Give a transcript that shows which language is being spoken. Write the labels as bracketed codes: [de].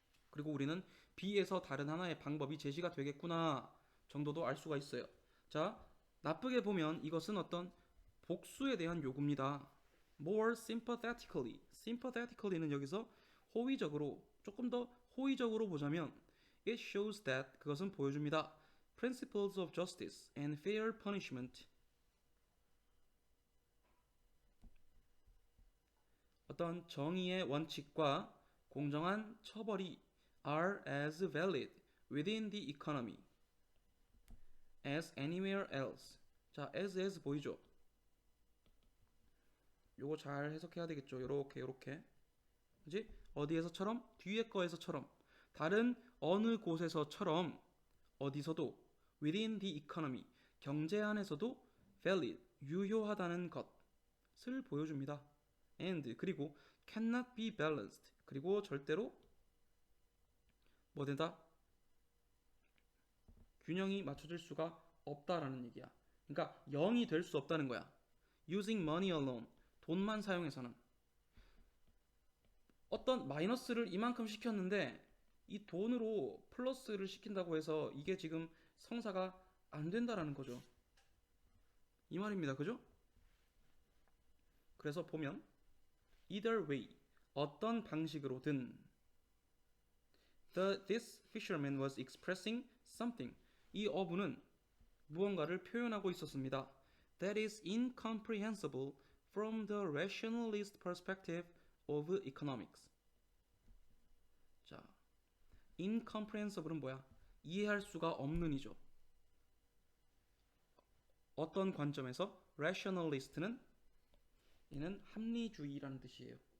[ko] 그리고 우리는 B에서 다른 하나의 방법이 제시가 되겠구나 정도도 알 수가 있어요. 자, 나쁘게 보면 이것은 어떤 복수에 대한 요구입니다. [en] More sympathetically. [ko] sympathetically는 여기서 호의적으로, 조금 더 호의적으로 보자면 [en] it shows that, [ko] 그것은 보여줍니다. [en] principles of justice and fair punishment. [ko] 어떤 정의의 원칙과 공정한 처벌이 [en] are as valid within the economy as anywhere else. [ko] 자, as 보이죠? 요거 잘 해석해야 되겠죠. 요렇게 그지? 어디에서처럼? 뒤에 거에서처럼, 다른 어느 곳에서처럼 어디서도 [en] within the economy, [ko] 경제 안에서도 valid, 유효하다는 것을 보여줍니다. and, 그리고 [en] cannot be balanced, [ko] 그리고 절대로 뭐 된다? 균형이 맞춰질 수가 없다라는 얘기야. 그러니까 0이 될 수 없다는 거야. [en] using money alone, [ko] 돈만 사용해서는. 어떤 마이너스를 이만큼 시켰는데 이 돈으로 플러스를 시킨다고 해서 이게 지금 성사가 안 된다라는 거죠. 이 말입니다. 그죠? 그래서 보면 [en] either way, [ko] 어떤 방식으로든 [en] this fisherman was expressing something. [ko] 이 어부는 무언가를 표현하고 있었습니다. [en] That is incomprehensible from the rationalist perspective of economics. [ko] 자, incomprehensible은 뭐야? 이해할 수가 없는이죠. 어떤 관점에서? rationalist는 얘는 합리주의라는 뜻이에요.